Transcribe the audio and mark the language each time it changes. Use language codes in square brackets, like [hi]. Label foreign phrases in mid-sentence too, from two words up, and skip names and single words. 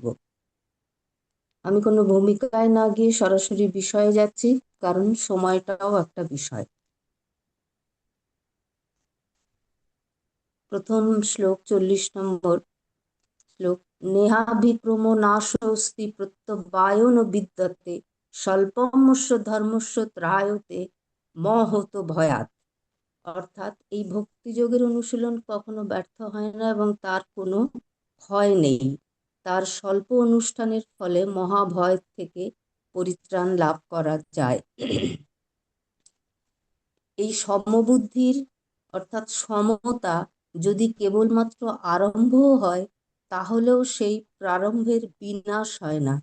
[bn] আমি কোনো ভূমিকায় না গিয়ে সরাসরি বিষয়ে যাচ্ছি, কারণ সময়টাও একটা বিষয়। প্রথম শ্লোক 40 নম্বর শ্লোক: [sa] নেহাভিক্রম নাশোস্তি প্রত্যবায়ন বিদ্যতে স্বল্পমস্য ধর্মস্য ত্রায়তে মহত ভয়াৎ। [bn] অর্থাৎ এই ভক্তিযোগের অনুশীলন কখনো ব্যর্থ হয় না এবং তার কোনো ভয় নেই। তার স্বল্প অনুষ্ঠানের ফলে মহাভয় থেকে পরিত্রাণ লাভ করা যায়। এই সমবুদ্ধির অর্থাৎ সমতা যদি কেবলমাত্র আরম্ভও হয়, তাহলেও সেই প্রারম্ভের বিনাশ হয় না।